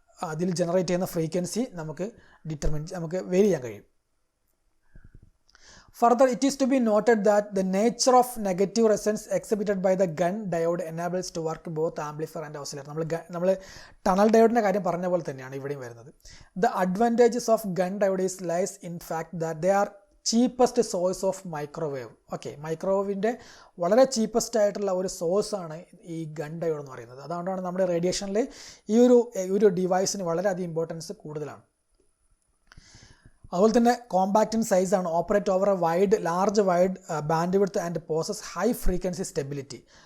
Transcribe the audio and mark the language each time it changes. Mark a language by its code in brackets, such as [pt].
[ml] അതിൽ ജനറേറ്റ് ചെയ്യുന്ന ഫ്രീക്വൻസി നമുക്ക് വേരി ചെയ്യാൻ കഴിയും. [en] Further, it is to be noted that the nature of negative resonance exhibited by the Gunn diode enables to work both amplifier and oscillator. [ml] നമ്മൾ tunnel ഡയോഡിൻ്റെ കാര്യം പറഞ്ഞ പോലെ തന്നെയാണ് ഇവിടെയും വരുന്നത്. [en] The advantages of Gunn diode lies in fact that they are cheapest source of microwave. [ml] Okay, മൈക്രോവേവിൻ്റെ വളരെ cheapest ആയിട്ടുള്ള ഒരു സോഴ്സാണ് ഈ ഗൺ ഡയോഡ് എന്ന് പറയുന്നത്. അതുകൊണ്ടാണ് നമ്മുടെ റേഡിയേഷനിൽ ഈ ഒരു ഡിവൈസിന് വളരെയധികം ഇമ്പോർട്ടൻസ് കൂടുതലാണ്. അതുപോലെ തന്നെ [en] Compact in സൈസാണ്, operate over a large wide bandwidth and possess high frequency stability.